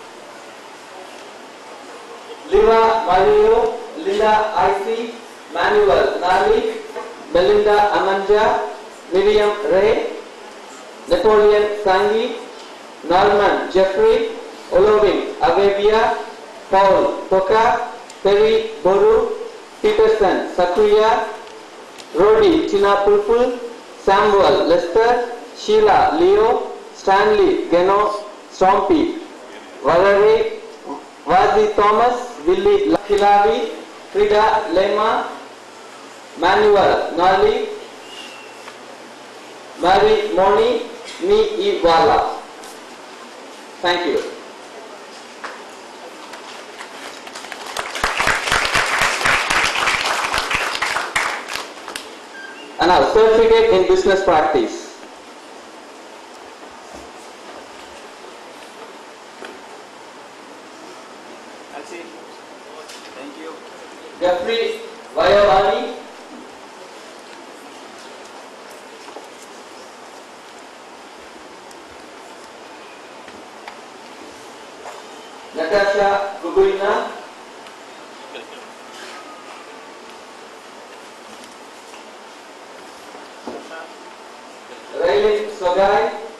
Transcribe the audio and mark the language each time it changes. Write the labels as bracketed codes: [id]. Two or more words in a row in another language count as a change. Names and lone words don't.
[en] Liva Mario, Linda Icy, Manuel Nali, Belinda Amanja, Miriam Ray, Napoleon Sangi, Norman Jeffrey, Olovin Avevia, Paul Toka, Perry Boru, Peterson Sakuya, Rodi Tina Pulpul, Samuel Lester, Sheila Leo, Stanley Geno, Stompy, Valerie, Wazi Thomas, Willie Hilavi, Frida Lema, Manuel Nali, Mary Moni, Mi Iwala. Thank you. And now, certificate in business practice. That's it. Thank you. Jeffrey Vayavani, Natasha Guguina, Raylin Sogai,